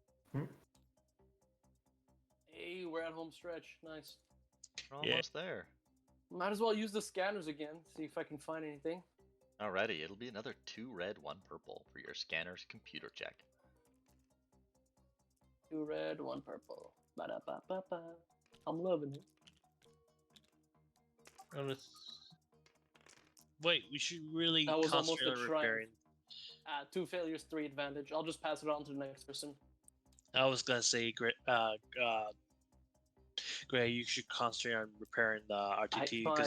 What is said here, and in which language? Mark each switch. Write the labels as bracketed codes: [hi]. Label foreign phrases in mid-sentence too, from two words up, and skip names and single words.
[en] Hey, we're at home stretch. Nice. We're Yeah. almost there. Might as well use the scanners again. See if I can find anything. Alrighty, it'll be another 2 red, 1 purple for your scanner's computer check. 2 red, 1 purple. Ba-da-ba-ba-ba. I'm loving it. And it's Wait, we should really That was almost concentrate a on triumph. repairing. 2 failures, 3 advantage. I'll just pass it on to the next person. I was gonna say, Gray, you should concentrate on repairing the RTT because